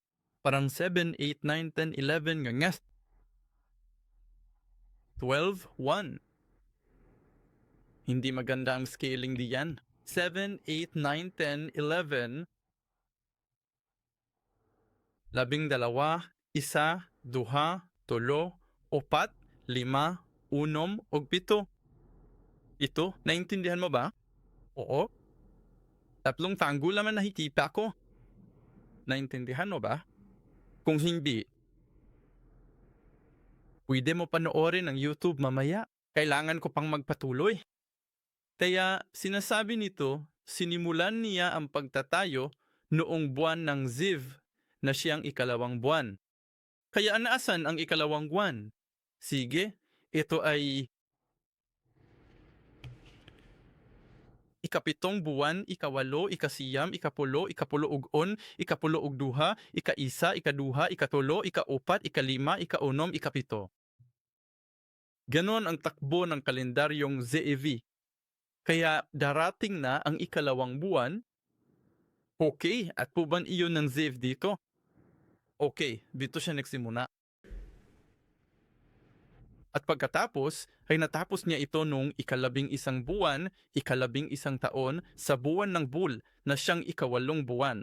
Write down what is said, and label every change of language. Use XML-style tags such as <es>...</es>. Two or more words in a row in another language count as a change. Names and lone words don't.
<tl>Parang 7, 8, 9, 10, 11, ngangas. 12, 1. Hindi maganda ang scaling diyan. 7, 8, 9, 10, 11, 12, isa,</tl> <ceb>duha, tulo, upat, lima, unom, ug pito.</ceb> <tl>Ito, naintindihan mo ba? Oo, tatlong tango naman nakikita ko. Naintindihan mo ba? Kung hindi, pwede mo panoorin ang YouTube mamaya. Kailangan ko pang magpatuloy. Kaya sinasabi nito, sinimulan niya ang pagtatayo noong buwan ng Ziv na siyang ikalawang buwan. Kaya naasan ang ikalawang buwan? Sige, ito ay ikapitong buwan, ikawalo,</tl> <ceb>ikasiyam, ikapulo, ikapulo ug on, ikapulo ug duha, ikaisa, ikaduha, ikatulo, ikaupat, ikalima, ikaunom, ikapito.</ceb> <tl>Ganon ang takbo ng kalendaryong ZEV. Kaya darating na ang ikalawang buwan. Okay, at puban iyon ng ZEV dito? Okay, dito siya nagsimula. At pagkatapos, ay natapos niya ito nung ikalabing isang buwan, ikalabing isang taon, sa buwan ng Bul na siyang ikawalong buwan.</tl>